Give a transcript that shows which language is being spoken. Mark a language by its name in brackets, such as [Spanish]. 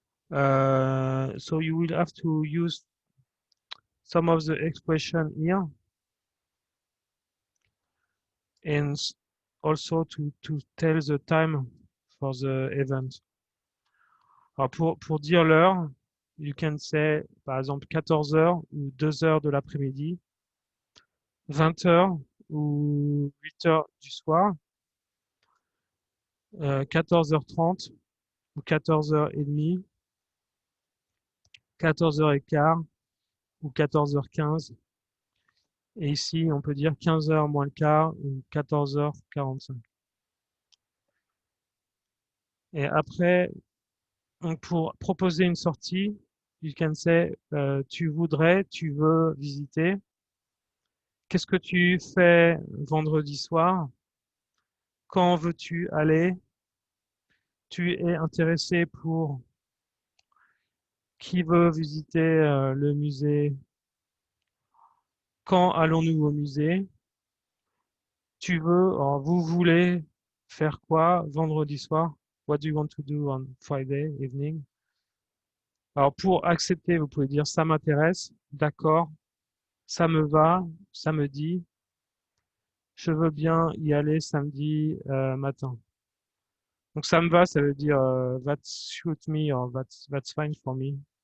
[English] So you will have to use some of the expression here and also to tell the time for the event. [French] Alors pour dire l'heure, [English] you can say [French] par exemple 14 heures ou 2 heures de l'après-midi, 20 heures ou 8 heures du soir, 14h30 ou 14h30, 14h15 ou 14h15. Et ici, on peut dire 15h moins le quart ou 14h45. Et après, pour proposer une sortie, [English] you can say [French] tu veux visiter. Qu'est-ce que tu fais vendredi soir? Quand veux-tu aller? Tu es intéressé pour qui veut visiter le musée? Quand allons-nous au musée? Vous voulez faire quoi vendredi soir? [English] What do you want to do on Friday evening? [French] Alors pour accepter, vous pouvez dire ça m'intéresse, d'accord, ça me va, samedi, je veux bien y aller samedi matin. Donc ça me va, ça veut dire [English] that suit me or that's fine for me.